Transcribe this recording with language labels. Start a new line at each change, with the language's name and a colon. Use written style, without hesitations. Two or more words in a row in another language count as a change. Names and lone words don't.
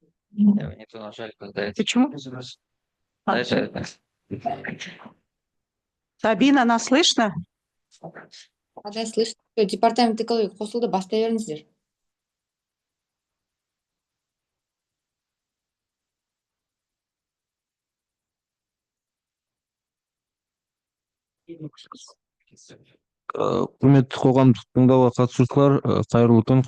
Russian: Мне тоже жаль, когда Почему? Дальше. Сабина, нас слышно? Да, слышно. Департамент экологии
Kazakh: қосылды, бастай беріңіздер. Құрметті қоғамдық тыңдауға қатысушылар, қайырлы күн.